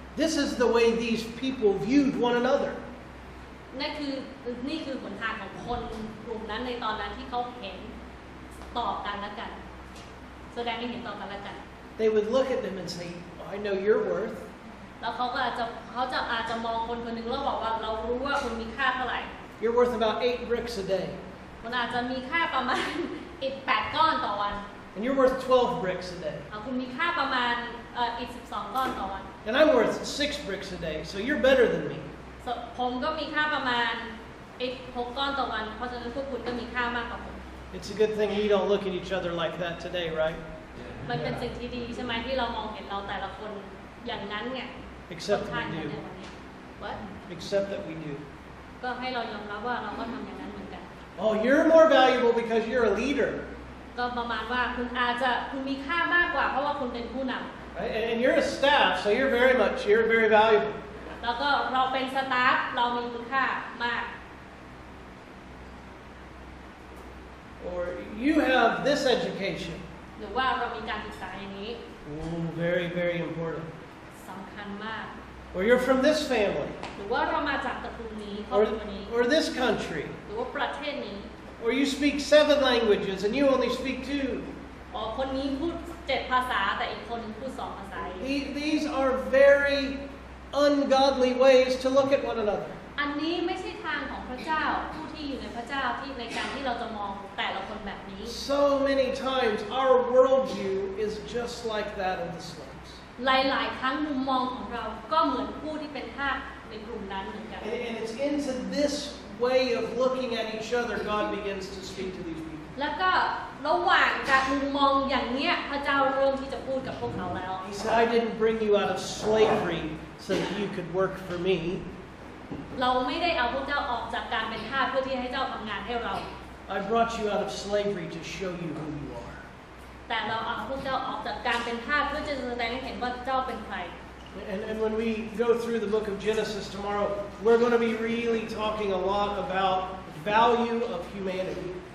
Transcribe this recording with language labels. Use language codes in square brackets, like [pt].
[en] This is the way these people viewed one another. [th] นี่คือหนทางของคนกลุ่มนั้นในตอนนั้นที่เขาเห็นต่อกันและกันแสดงให้เห็นต่อกันและกัน [en] They would look at them and say, I know your worth. [th] แล้วเขาอาจจะมองคนคนหนึ่งแล้วบอกว่าเรารู้ว่าคุณมีค่าเท่าไหร่ [en] You're worth about 8 bricks a day. [th] คุณอาจจะมีค่าประมาณอิฐ8 ก้อนต่อวัน [en] And you're worth 12 bricks a day. [th] คุณมีค่าประมาณ อีก12ก้อนต่อวัน [en] And I'm worth 6 bricks a day, so you're better than me. [th] ผมก็มีค่าประมาณ6ก้อนต่อวันเพราะฉะนั้นพวกคุณก็มีค่ามากกว่าผม [en] It's a good thing we don't look at each other like that today, right? [th] มันเป็นสิ่งที่ดีใช่ไหมที่เรามองเห็นเราแต่ละคนอย่างนั้นไง [en] Except [th] ค่อน [en] we [th] ข้าง [en] do. [th] ในวันนี้ [en] What? Except that we do. [th] ก็ให้เรายอมรับว่าเราก็ทำอย่างนั้นเหมือนกัน [en] Oh, you're more valuable because you're a leader. [th] ก็ประมาณว่าคุณมีค่ามากกว่าเพราะว่าคุณเป็นผู้นำ [en] Right? And you're a staff, so you're very valuable. [th] แล้วก็เราเป็นสตาฟเรามีคุณค่ามาก [en] Or you have this education. [th] หรือว่าเรามีการศึกษาอย่างนี้ [en] Ooh, very important. [th] สำคัญมาก [en] Or you're from this family. [th] หรือว่าเรามาจากตระกูลนี้ครอบครัวนี้ [en] Or this country. [th] หรือว่าประเทศนี้ [en] Or you speak 7 languages and you only speak 2. [th] อ๋อคนนี้พูด7ภาษาแต่อีกคนนึงพูด2ภาษา [en] These are very ungodly ways to look at one another. [th] อันนี้ไม่ใช่ทางของพระเจ้าผู้ที่อยู่ในพระเจ้าที่ในการที่เราจะมองแต่ละคนแบบนี้ [en] So many times our worldview is just like that of the slaves. [th] หลายๆครั้งมุมมองของเราก็เหมือนผู้ที่เป็นทาสในกลุ่มนั้นเหมือนกัน [en] And it's into this way of looking at each other God begins to speak to these people. [th] แล้วก็ระหว่างจากมุมมองอย่างเนี้ยพระเจ้าเริ่มที่จะพูดกับพวกเขาแล้ว [en] He said, I didn't bring you out of slavery so that you could work for me. [th] เราไม่ได้เอาพวกเจ้าออกจากการเป็นทาสเพื่อที่ให้เจ้าทำงานให้เรา [en] I brought you out of slavery to show you who you are. [th] แต่เราเอาพวกเจ้าออกจากการเป็นทาสเพื่อจะแสดงให้เห็นว่าเจ้าเป็นใคร [en] And when we go through the book of Genesis tomorrow, we're going to be really talking a lot about value of humanity.